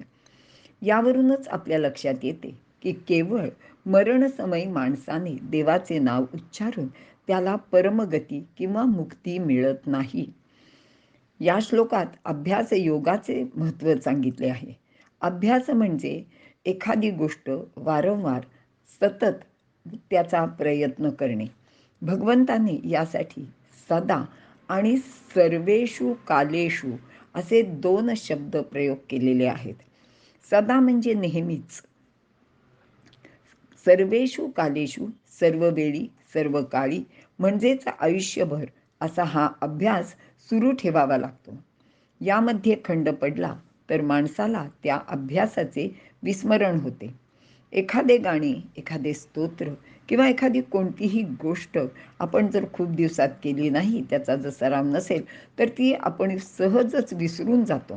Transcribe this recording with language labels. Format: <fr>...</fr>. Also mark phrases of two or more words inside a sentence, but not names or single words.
<mr>यावरूनच आपल्या लक्षात येते की केवळ मरणसमयी माणसाने देवाचे नाव उच्चारून त्याला परमगती किंवा मुक्ती मिळत नाही. या श्लोकात अभ्यास योगाचे महत्त्व सांगितले आहे. अभ्यास म्हणजे एखादी गोष्ट वारंवार सतत त्याचा प्रयत्न करणे. भगवंताने यासाठी सदा आणि</mr> <sa>सर्वेषु कालेषु</sa> <mr>असे 2 शब्द प्रयोग केलेले आहेत. सदा म्हणजे नेहमीच,</mr> <sa>सर्वेषु कालेषु</sa> <mr>सर्व वेळी सर्व काळी म्हणजेच आयुष्यभर असा हा अभ्यास सुरू ठेवावा लागतो. यामध्ये खंड पडला तर माणसाला त्या अभ्यासाचे विस्मरण होते. एखादे गाणे, एखादे स्तोत्र किंवा एखादी कोणतीही गोष्ट आपण जर खूप दिवसात केली नाही, त्याचा जर सराव नसेल, तर ती आपण सहजच विसरून जातो.</mr>